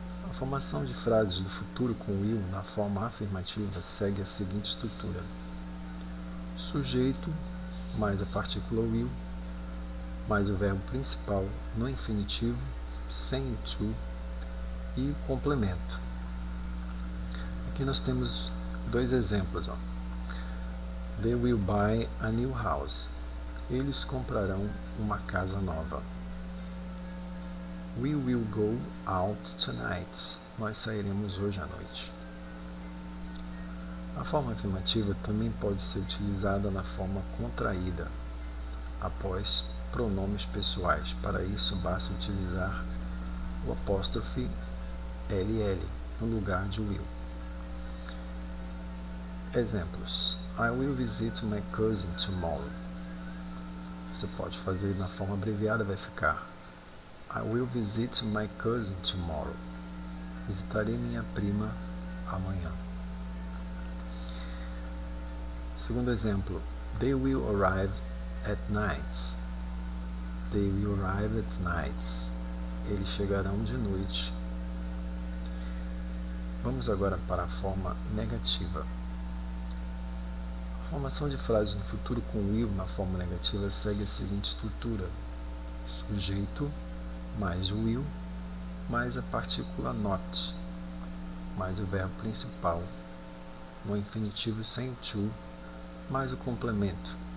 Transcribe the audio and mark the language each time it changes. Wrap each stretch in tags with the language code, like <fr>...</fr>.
<pt>A formação de frases do futuro com will na forma afirmativa segue a seguinte estrutura: sujeito mais a partícula will, mais o verbo principal no infinitivo, sem o to e o complemento. Aqui nós temos dois exemplos.</pt> <en>They will buy a new house.</en> <pt>Eles comprarão uma casa nova.</pt> <en>We will go out tonight.</en> <pt>Nós sairemos hoje à noite. A forma afirmativa também pode ser utilizada na forma contraída, após pronomes pessoais. Para isso, basta utilizar o apóstrofe LL no lugar de will. Exemplos:</pt> <en>I will visit my cousin tomorrow.</en> <pt>Você pode fazer na forma abreviada, vai ficar</pt> <en>I will visit my cousin tomorrow.</en> <pt>Visitarei minha prima amanhã. Segundo exemplo,</pt> <en>they will arrive at night. They will arrive at night.</en> <pt>Eles chegarão de noite. Vamos agora para a forma negativa. A formação de frases no futuro com will na forma negativa segue a seguinte estrutura: sujeito mais will mais a partícula not mais o verbo principal no infinitivo sem o to mais o complemento.</pt>